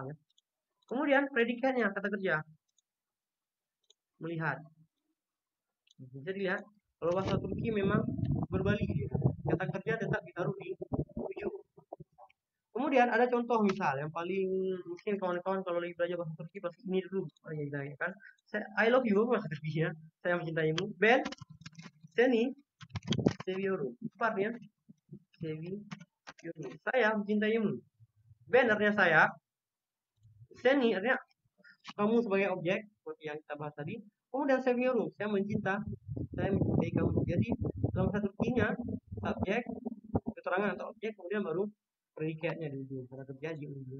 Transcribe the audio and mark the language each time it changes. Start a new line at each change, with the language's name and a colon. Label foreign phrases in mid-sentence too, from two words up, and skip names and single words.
Indonesian: Kemudian predikatnya, kata kerja melihat. Bisa dilihat kalau bahasa Turki memang berbalik dia. Kata kerja tetap ditaruh di ujung. Kemudian ada contoh misal yang paling mungkin kawan-kawan kalau lagi belajar bahasa Turki pasti ini dulu yang kan.
English: I love you
Indonesian: bahasa Turki ya. Saya mencintaimu.
Turkish: Ben seni seviyorum.
Indonesian: Artinya seviyorum. Saya mencintaimu. Ben artinya saya. Seni artinya kamu sebagai objek seperti yang kita bahas tadi. Kemudian seviyorum, saya mencintai kamu. Jadi dalam satu Turkinya subjek, keterangan atau objek, kemudian baru predikatnya di ujung, kata kerja di ujung.